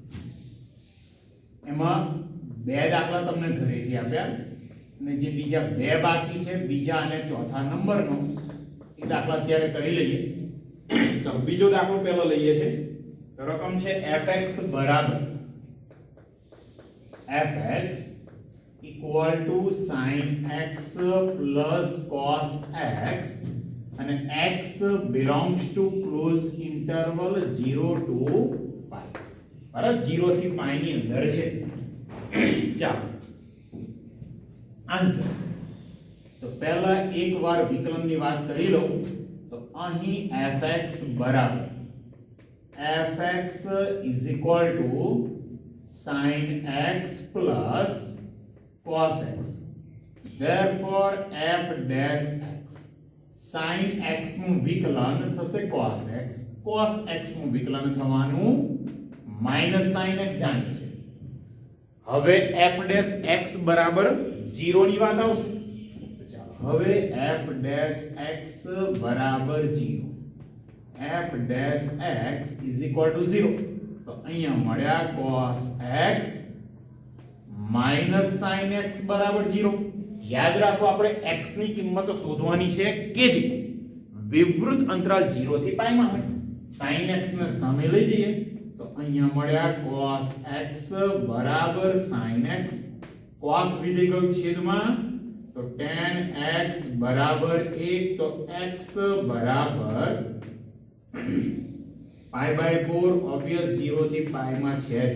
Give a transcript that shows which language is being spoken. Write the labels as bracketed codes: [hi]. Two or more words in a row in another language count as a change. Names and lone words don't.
[gu] એમાં બે દાખલા તમને ઘરેથી આપ્યા અને જે બીજા બે બાકી છે બીજા અને ચોથા નંબરનો એ દાખલા અત્યારે કરી લઈએ. ચાલો બીજો દાખલો પહેલો લઈએ છે. રકમ છે fx બરાબર [en] fx equal to sin x plus cos x [gu] અને [en] x belongs to close interval 0 to pi. [gu] બરાબર 0 થી pi ની અંદર છે. ચાલો આન્સર તો પહેલા એકવાર વિકલનની વાત કરી લો તો અહીં fx બરાબર [en] fx is equal to sin x plus cos x. Therefore f dash x sin x [gu] નું વિકલન થશે [en] cos x cos x [gu] નું વિકલન થવાનું [en] minus sin x [gu] જાણીએ છે. હવે [en] f dash x [gu] બરાબર 0 ની વાત આવશે. તો ચાલો હવે [en] f dash x [gu] બરાબર 0 [en] f dash x is equal to 0 [gu] તો અહીંયા મળ્યા [en] cos x minus sin x [gu] બરાબર 0. યાદ રાખો આપણે x ની કિંમત શોધવાની છે કે જે વિવૃત અંતરાલ 0 થી π માં હોય. [en] sin x [gu] ને સામે લઈ જઈએ તો અહીંયા મળ્યા [en] cos x [gu] બરાબર [en] sin x cos [gu] વિધેય ગયું છેદમાં તો [en] tan x [gu] બરાબર 1 તો x બરાબર π/4 ઓબ્વિયસ 0 થી π માં છે જ.